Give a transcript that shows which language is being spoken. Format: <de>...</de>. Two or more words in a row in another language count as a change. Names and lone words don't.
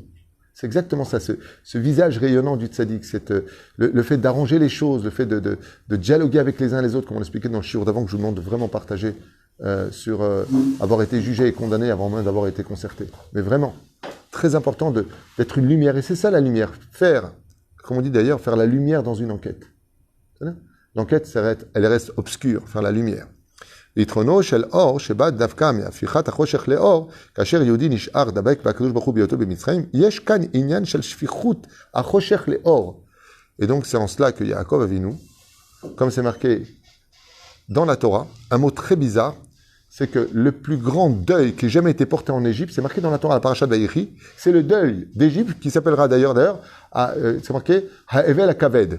<fr>C'est exactement ça, ce visage rayonnant du tzaddik, le fait d'arranger les choses, le fait de dialoguer avec les uns et les autres, comme on l'expliquait dans le shiur d'avant, que je vous demande de vraiment partager sur avoir été jugé et condamné avant même d'avoir été concerté. Mais vraiment, très important d'être une lumière. Et c'est ça la lumière. Faire, comme on dit d'ailleurs, faire la lumière dans une enquête. L'enquête, elle reste obscure, faire la lumière.</fr> <he>ליתרונו של אור שבא דווקא מהפיכת החושך לאור, כאשר יהודי נשאר דבק והקדוש ברוך הוא בהיותו במצרים, יש כאן עניין של שפיכות החושך לאור.</he> <fr>Et donc c'est en cela que Yaakov Avinu, comme c'est marqué dans la Torah, un mot très bizarre, c'est que le plus grand deuil qui ait jamais été porté en Égypte, c'est marqué dans la Torah, la paracha de Vayechi, c'est le deuil d'Égypte qui s'appellera d'ailleurs, c'est marqué</fr> <he>האבל הכבד.</he>